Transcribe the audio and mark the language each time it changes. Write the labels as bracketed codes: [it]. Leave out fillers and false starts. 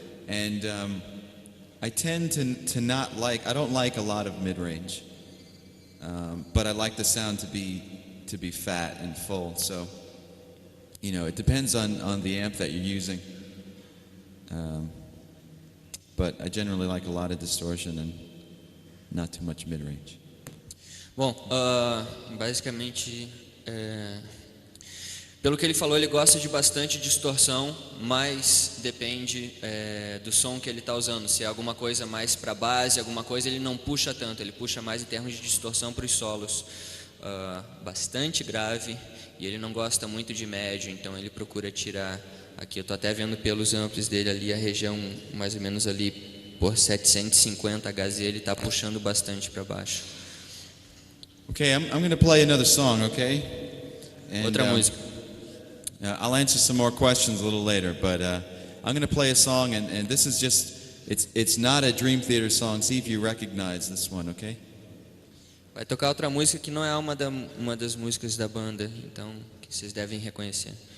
[en] And I tend to not like, I don't like a lot of mid-range, but I like the sound to be fat and full. So, it depends on the amp that you're using. But I generally like a lot of distortion and not too much mid-range. [pt] Bom, basicamente, pelo que ele falou, ele gosta de bastante distorção, mas depende do som que ele está usando. Se é alguma coisa mais para base, alguma coisa, ele não puxa tanto, ele puxa mais em termos de distorção para os solos. Bastante grave, e ele não gosta muito de médio, então ele procura tirar. Aqui eu estou até vendo pelos amplos dele ali, a região mais ou menos ali por 750 Hz, ele está puxando bastante para baixo. [en] Okay, I'm going to play another song, okay? And, [pt] Outra música. [en] I'll answer some more questions a little later, but I'm going to play a song, and this is just, it's not a Dream Theater song. See if you recognize this one, okay? [pt] Vai tocar outra música que não é uma das músicas da banda, então que vocês devem reconhecer.